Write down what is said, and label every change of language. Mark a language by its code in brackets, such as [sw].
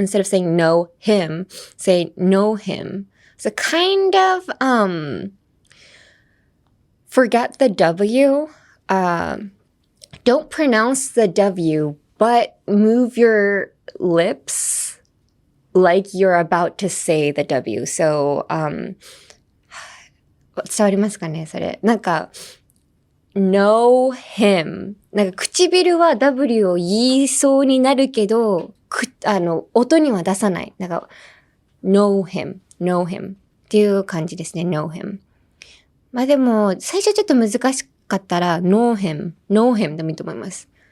[en] Instead of saying know him, say know him. So kind of, forget the W. Don't pronounce the W, but move your lips like you're about to say the W. So, [ja] 伝わりますかねそれ。なんか、know him。なんか唇は W を言いそうになるけど、音には出さない。なんか、know him っていう感じですね、know him。まあでも、最初ちょっと難しかったら、know him でもいいと思います。